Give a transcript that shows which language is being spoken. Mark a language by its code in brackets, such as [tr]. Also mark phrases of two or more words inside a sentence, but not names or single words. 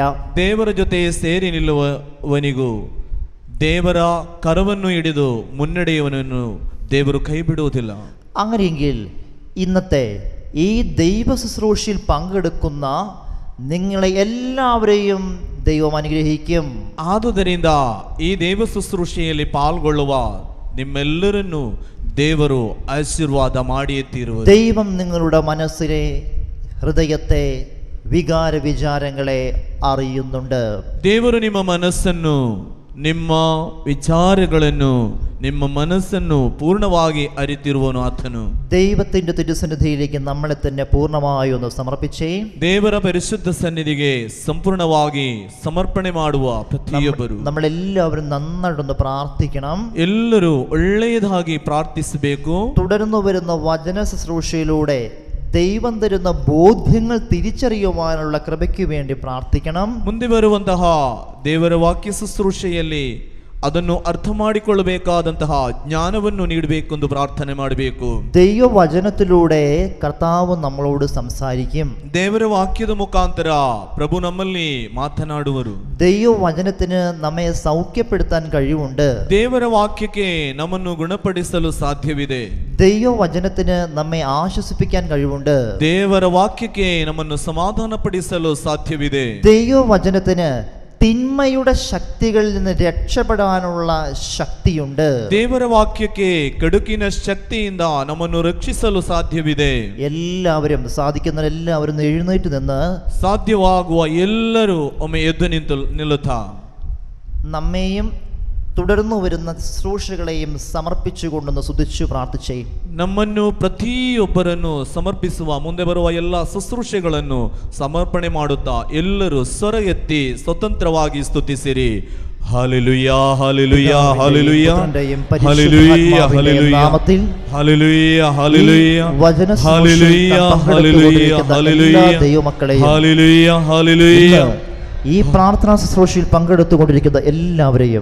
[kn] ದೇವರ ಜೊತೆ ಸೇರಿ ನಿಲ್ಲುವವನಿಗೂ ದೇವರ ಕರವನ್ನು ಹಿಡಿದು ಮುನ್ನಡೆಯುವವನನ್ನು ದೇವರು ಕೈ ಬಿಡುವುದಿಲ್ಲ. [ml] അങ്ങനെയെങ്കിൽ ഇന്നത്തെ ഈ ദൈവ ശുശ്രൂഷയിൽ പങ്കെടുക്കുന്ന നിങ്ങളെ എല്ലാവരെയും ദൈവം അനുഗ്രഹിക്കും. [kn] ಆದುದರಿಂದ ಈ ದೇವ ಶುಶ್ರೂಷೆಯಲ್ಲಿ ಪಾಲ್ಗೊಳ್ಳುವ ನಿಮ್ಮೆಲ್ಲರನ್ನು ದೇವರು ಆಶೀರ್ವಾದ ಮಾಡಿಯೇ തീരുವರು. [ml] ദൈവം നിങ്ങളുടെ മനസ്സിനെ, ഹൃദയത്തെ, വികാര വിചാരങ്ങളെ അറിയുന്നുണ്ട്. [kn] ದೇವರು ನಿಮ್ಮ ಮನಸ್ಸನ್ನು, ನಿಮ್ಮ ವಿಚಾರಗಳನ್ನು, ನಿಮ್ಮ ಮನಸ್ಸನ್ನು ಪೂರ್ಣವಾಗಿ ಅರಿತಿರುವನು ಆತನು. [ml] ദൈവത്തിൻ്റെ തിരുസന്നിധിയിലേക്ക് നമ്മളെ തന്നെ പൂർണ്ണമായി ഒന്ന് സമർപ്പിച്ചേ. [kn] ದೇವರ ಪರಿಶುದ್ಧ ಸನ್ನಿಧಿಗೆ ಸಂಪೂರ್ಣವಾಗಿ ಸಮರ್ಪಣೆ ಮಾಡುವ ಪ್ರತಿಯೊಬ್ಬರು [ml] നമ്മളെല്ലാവരും നന്നായിട്ടൊന്ന് പ്രാർത്ഥിക്കണം. [kn] ಎಲ್ಲರೂ ಒಳ್ಳೆಯದಾಗಿ ಪ್ರಾರ್ಥಿಸಬೇಕು. [ml] തുടർന്നു വരുന്ന വചന ശുശ്രൂഷയിലൂടെ ദൈവം തരുന്ന ബോധ്യങ്ങൾ തിരിച്ചറിയുവാനുള്ള കൃപയ്ക്ക് വേണ്ടി പ്രാർത്ഥിക്കണം. [kn] ಮುಂದೆ ಬರುವಂತಹ ದೇವರ ವಾಕ್ಯ ಶುಶ್ರೂಷೆಯಲ್ಲಿ ಅದನ್ನು ಅರ್ಥ ಮಾಡಿಕೊಳ್ಳಬೇಕಾದಂತಹ ಜ್ಞಾನವನ್ನು ನೀಡಬೇಕೆಂದು ಪ್ರಾರ್ಥನೆ ಮಾಡಬೇಕು. [ml] ദൈവവചനത്തിലൂടെ കർത്താവ് നമ്മളോട് സംസാരിക്കും. [kn] ದೇವರ ವಾಕ್ಯದ ಮುಖಾಂತರ ಪ್ರಭು ನಮ್ಮಲ್ಲಿ ಮಾತನಾಡುವರು. [ml] ദൈവവചനത്തിന് നമ്മെ സൗഖ്യപ്പെടുത്താൻ കഴിവുണ്ട്. [kn] ದೇವರ ವಾಕ್ಯಕ್ಕೆ ನಮ್ಮನ್ನು ಗುಣಪಡಿಸಲು ಸಾಧ್ಯವಿದೆ. [ml] ദൈവവചനത്തിന് നമ്മെ ആശ്വസിപ്പിക്കാൻ കഴിവുണ്ട്. [kn] ದೇವರ ವಾಕ್ಯಕ್ಕೆ ನಮ್ಮನ್ನು ಸಮಾಧಾನಪಡಿಸಲು ಸಾಧ್ಯವಿದೆ. [ml] ദൈവവചനത്തിന് തിന്മയുടെ ശക്തികളിൽ നിന്ന് രക്ഷപ്പെടാനുള്ള ശക്തിയുണ്ട്. [kn] ದೇವರ ವಾಕ್ಯಕ್ಕೆ ಕೆಡುಕಿನ ಶಕ್ತಿಯಿಂದ ನಮ್ಮನ್ನು ರಕ್ಷಿಸಲು ಸಾಧ್ಯವಿದೆ. [ml] എല്ലാവരും, സാധിക്കുന്നവരെല്ലാവരും എഴുന്നേറ്റ് നിന്ന് [kn] ಸಾಧ್ಯವಾಗುವ ಎಲ್ಲರೂ ಒಮ್ಮೆ ಎದ್ದು ನಿಲ್ಲುತ್ತಾ [ml] നമ്മെയും തുടർന്നു വരുന്ന ശുശ്രൂഷകളെയും സമർപ്പിച്ചുകൊണ്ടൊന്ന് സ്തുതിച്ചു പ്രാർത്ഥിച്ചേ. [kn] ನಮ್ಮನ್ನು ಪ್ರತಿಯೊಬ್ಬರನ್ನು ಸಮರ್ಪಿಸುವ, ಮುಂದೆ ಬರುವ ಎಲ್ಲ ಶುಶ್ರೂಷೆಗಳನ್ನು ಸಮರ್ಪಣೆ ಮಾಡುತ್ತಾ ಎಲ್ಲರೂ ಸ್ವರ ಎತ್ತಿ ಸ್ವತಂತ್ರವಾಗಿ ಸ್ತುತಿಸಿರಿ. [ml] ഹല്ലേലൂയ ഹല്ലേലൂയ ഹല്ലേലൂയ ഹല്ലേലൂയ ഹല്ലേലൂയ ഹല്ലേലൂയ ഹല്ലേലൂയ ഹല്ലേലൂയ ഹല്ലേലൂയ ഹല്ലേലൂയ ദൈവമക്കളെ ഹല്ലേലൂയ ഹല്ലേലൂയ ഈ പ്രാർത്ഥനാ ശുശ്രൂഷയിൽ പങ്കെടുത്തുകൊണ്ടിരിക്കുന്ന എല്ലാവരെയും